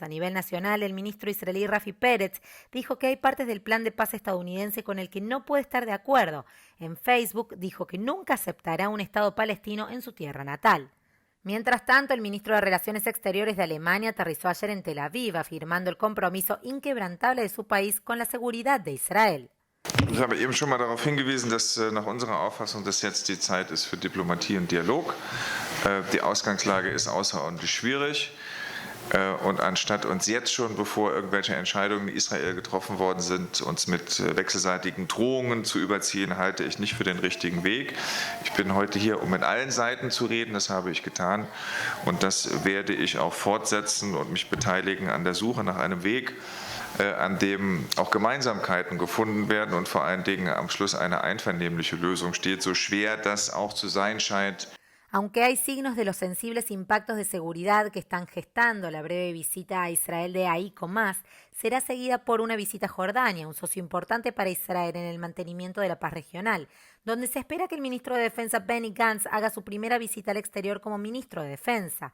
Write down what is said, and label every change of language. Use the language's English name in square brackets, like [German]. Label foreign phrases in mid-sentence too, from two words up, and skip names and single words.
[Spanish] A nivel nacional, el ministro israelí Rafi Peretz dijo que hay partes del plan de paz estadounidense con el que no puede estar de acuerdo. En Facebook dijo que nunca aceptará un Estado palestino en su tierra natal. Mientras tanto, el ministro de Relaciones Exteriores de Alemania aterrizó ayer en Tel Aviv, afirmando el compromiso inquebrantable de su país con la seguridad de Israel. [German] Ich habe eben schon mal darauf hingewiesen, dass nach unserer Auffassung das jetzt die Zeit ist für Diplomatie und Dialog. Die Ausgangslage ist außerordentlich schwierig. Und anstatt uns jetzt schon, bevor irgendwelche Entscheidungen in Israel getroffen worden sind, uns mit wechselseitigen Drohungen zu überziehen, halte ich nicht für den richtigen Weg. Ich bin heute hier, um mit allen Seiten zu reden, das habe ich getan. Und das werde ich auch fortsetzen und mich beteiligen an der Suche nach einem Weg, an dem auch Gemeinsamkeiten gefunden werden und vor allen Dingen am Schluss eine einvernehmliche Lösung steht, so schwer das auch zu sein scheint. [Spanish] Aunque hay signos de los sensibles impactos de seguridad que están gestando la breve visita a Israel de Aiko Mas, será seguida por una visita a Jordania, un socio importante para Israel en el mantenimiento de la paz regional, donde se espera que el ministro de Defensa Benny Gantz haga su primera visita al exterior como ministro de Defensa.